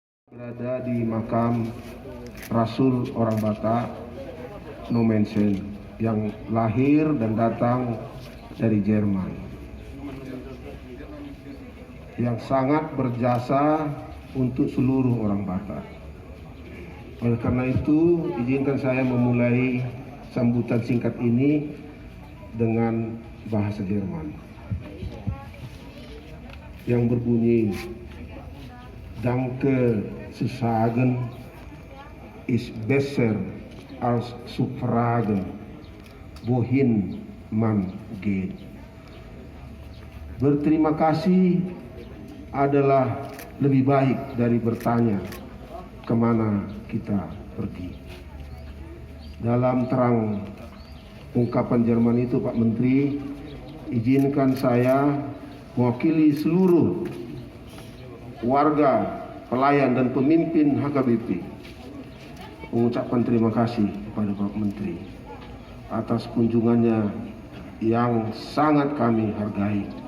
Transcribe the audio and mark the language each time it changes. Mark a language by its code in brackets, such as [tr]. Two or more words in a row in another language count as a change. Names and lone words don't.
[id] Berada di makam Rasul orang Batak Nomensen yang lahir dan datang dari Jerman, yang sangat berjasa untuk seluruh orang Batak. Oleh karena itu, izinkan saya memulai sambutan singkat ini dengan bahasa Jerman yang berbunyi, [de] Danke Sagen ist besser als zu fragen, wohin man geht. [id] Berterima kasih adalah lebih baik dari bertanya kemana kita pergi. Dalam terang ungkapan Jerman itu, Pak Menteri, izinkan saya mewakili seluruh warga, pelayan dan pemimpin HKBP mengucapkan terima kasih kepada Pak Menteri atas kunjungannya yang sangat kami hargai.